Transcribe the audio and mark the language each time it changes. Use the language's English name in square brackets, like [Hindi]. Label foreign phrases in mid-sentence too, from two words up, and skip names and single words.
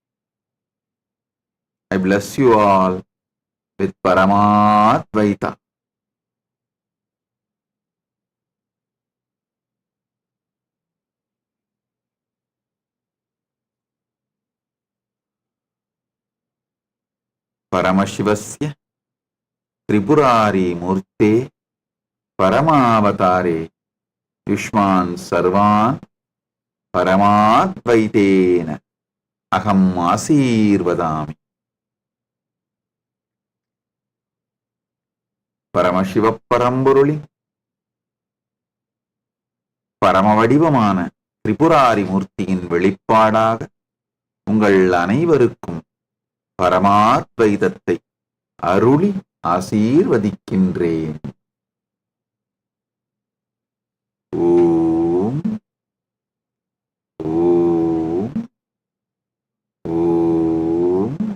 [English] I bless you all with Paramadvaita. [Sanskrit] परमशिवस्य त्रिपुरारि मूर्ते परमावतारे युष्मान् सर्वान् परमाद्वैतेन अहम् आशीर्वदामि. [Tamil] Paramashiva Paramburuli பரமவடிவமான திரிபுராரி மூர்த்தியின் வெளிப்பாடாக உங்கள் அனைவருக்கும் பரமாத்வைதத்தை அருளி ஆசீர்வதிக்கின்றேன். [Sanskrit] ओम् ओम् ओम्.